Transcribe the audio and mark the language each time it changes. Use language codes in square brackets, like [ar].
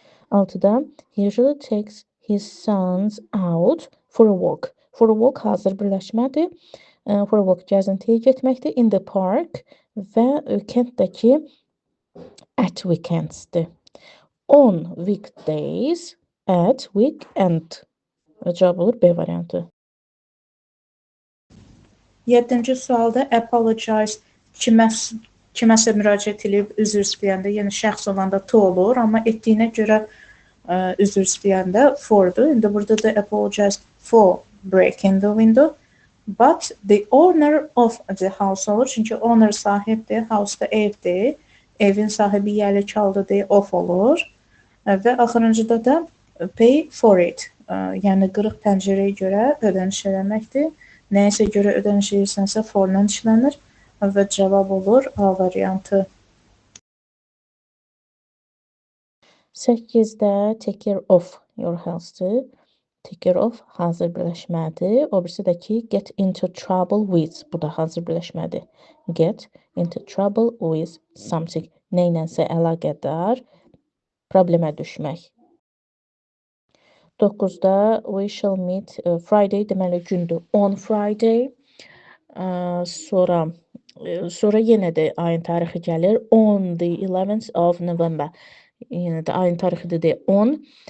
[en] 6-da he usually takes his sons out for a walk. [az] For a walk hazır birləşmədir. For a walk gəzintiyə getməkdir. [en] In the park [az] və kənddəki [en] at weekendsdir. On weekdays, at weekend. [az] Cavab olur B variantı. 7-ci sualda apologize kiməsə müraciət edib üzr istəyəndə, yəni şəxs olanda to olur, amma etdiyinə görə üzr istəyəndə fordur. İndi burada da [en] apologize for breaking the window. But the owner of the house olur. [az] Çünki owner sahibdir, house da evdir. Evin sahibi yəli çaldıdır, of olur. Və axırıncıda da [en] pay for it. [az] Yəni qırıq pəncərəyə görə ödəniş eləməkdir. Nəyəsə görə ödəniş edirsənsə for-la işlənir və cavab olur A variantı. [en] 8-də take care of your health-dır. Take care of [az] hazır birləşmədir. O birisi də ki [en] get into trouble with. [az] Bu da hazır birləşmədir. [en] Get into trouble with something. [az] Neylənsə əlaqədar problemə düşmək. [en] 9-da we shall meet Friday [az] deməli gündür. [en] On Friday. [az] Sonra yenə də ayın tarixi gəlir. [en] On the 11th of November. [az] Yenə də ayın tarixidir deyə 10.